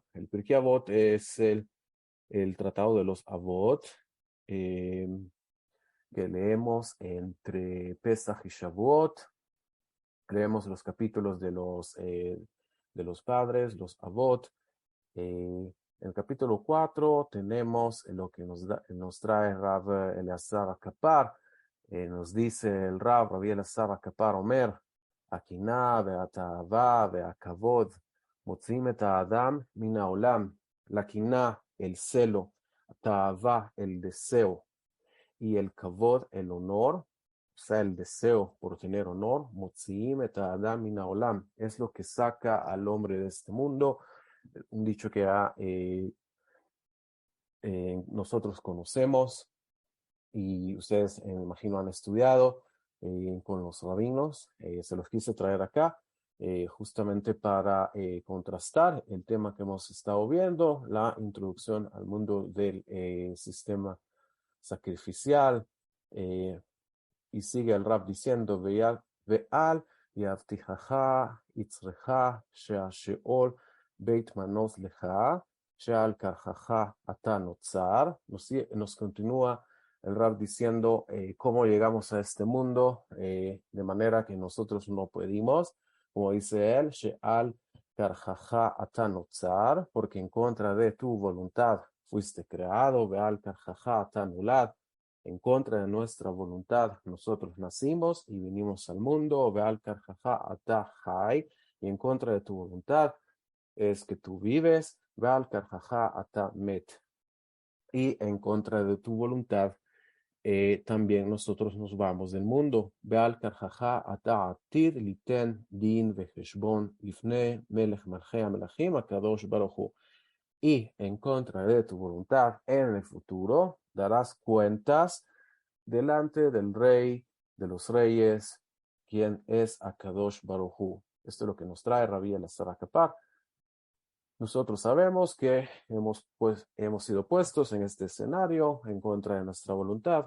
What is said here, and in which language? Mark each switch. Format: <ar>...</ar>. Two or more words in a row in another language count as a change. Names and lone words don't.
<es>El Pirkei Avot es el tratado de los Avot eh, que leemos entre Pesach y Shavuot. Leemos los capítulos de los padres, los Avot. En el capítulo 4 tenemos lo que nos trae Rav Eleazar Akapar. Nos dice el Rabbi Eleazar Akapar</es> <he>Omer, הקנאה והתאווה והכבוד מוציאים את האדם מן העולם.</he> <es>La quina, el celo, התאווה, el deseo, y el kavod, el honor, o sea, el deseo por tener honor,</es> <he>מוציאים את האדם מן העולם,</he> <es>es lo que saca al hombre de este mundo. Un dicho que nosotros conocemos y ustedes, me imagino, han estudiado con los rabinos. Se los quise traer acá justamente para contrastar el tema que hemos estado viendo, la introducción al mundo del sistema sacrificial. Y sigue el rab diciendo,</es> <he>ואל יבטיחך יצרך שהשאול בית מנוס לך שעל כרחך אתה נוצר.</he> <es>Nos continúa el rab diciendo cómo llegamos a este mundo de manera que nosotros no pudimos, como dice él,</es> <he>שעל כרחך אתה נוצר,</he> <es>porque en contra de tu voluntad fuiste creado,</es> <he>ועל כרחך אתה נולד,</he> <es>en contra de nuestra voluntad, nosotros nacimos y vinimos al mundo,</es> <he>ועל כרחך אתה חי,</he> <es>y en contra de tu voluntad es que tú vives,</es> <he>ועל כרחך אתה מת,</he> <es>y en contra de tu voluntad también nosotros nos vamos del mundo.</es> <he>ועל כרחך אתה עתיד ליתן דין וחשבון לפני מלך מלכי המלכים הקדוש ברוך הוא.</he> <es>Y en contra de tu voluntad en el futuro darás cuentas delante del Rey de los Reyes, quien es</es> <he>הקדוש ברוך הוא.</he> <es>Esto es lo que nos trae Rabbi Eleazar Akapar. Nosotros sabemos que hemos sido puestos en este escenario en contra de nuestra voluntad.</es>